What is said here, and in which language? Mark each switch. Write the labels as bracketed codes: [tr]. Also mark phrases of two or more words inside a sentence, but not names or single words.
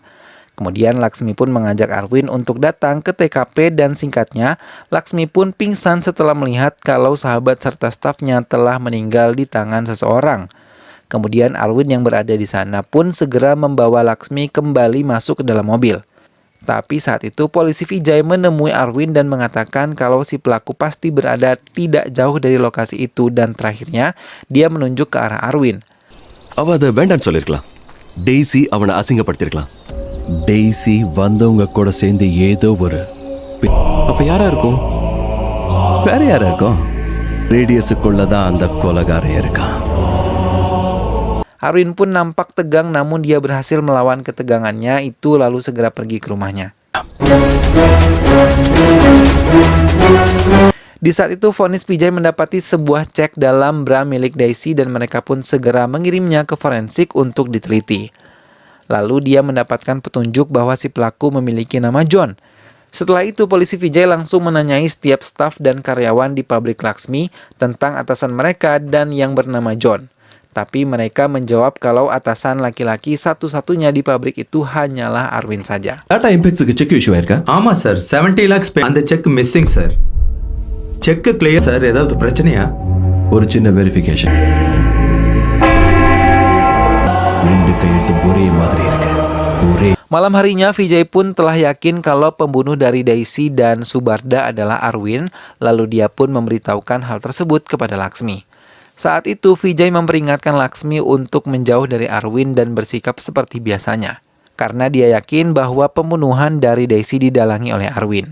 [id] Kemudian Laksmi pun mengajak Arwin untuk datang ke TKP dan singkatnya, Laksmi pun pingsan setelah melihat kalau sahabat serta stafnya telah meninggal di tangan seseorang. Kemudian Arwin yang berada di sana pun segera membawa Laksmi kembali masuk ke dalam mobil. Tapi saat itu polisi Vijay menemui Arwin dan mengatakan kalau si pelaku pasti berada tidak jauh dari lokasi itu dan terakhirnya dia menunjuk ke arah Arwin. [ta] அவ அதை வேண்டான்னு சொல்லிருக்கலாம். டெய்ஸி அவனை அசிங்கப்படுத்திருக்கலாம். டெய்ஸி வந்தவங்க கூட சேர்ந்து ஏதோ ஒரு அப்ப யாரா இருக்கும்? வேற யாரா இருக்கும்? ரேடியஸுக்குள்ளதான் அந்த கொலகாரன் இருக்கான். [id] Arwin pun nampak tegang namun dia berhasil melawan ketegangannya itu lalu segera pergi ke rumahnya. Di saat itu vonis Vijay mendapati sebuah cek dalam bra milik Daisy dan mereka pun segera mengirimnya ke forensik untuk diteliti. Lalu dia mendapatkan petunjuk bahwa si pelaku memiliki nama John. Setelah itu, polisi Vijay langsung menanyai setiap staf dan karyawan di pabrik Laksmi tentang atasan mereka dan yang bernama John. Tapi mereka menjawab kalau atasan laki-laki satu-satunya di pabrik itu hanyalah Arwin saja. [ta] டாடா இம்பெக்ஸுக்கு [en] cheque issue [ta] ஆயிருக்கா? ஆமா சார் 70 lakhs அந்த [en] cheque missing [ta] சார். [en] cheque clear [ta] சார். ஏதாவது பிரச்சனையா? ஒரு சின்ன வெரிஃபிகேஷன். ரெண்டு கையெழுத்தும் ஒரே மாதிரி இருக்கு. ஒரே. [id] Malam harinya, Vijay pun telah yakin kalau pembunuh dari Daisy dan Subarda adalah Arwin, lalu dia pun memberitahukan hal tersebut kepada Laksmi. Saat itu, Vijay memperingatkan Laksmi untuk menjauh dari Arwin dan bersikap seperti biasanya, karena dia yakin bahwa pembunuhan dari Daisy didalangi oleh Arwin.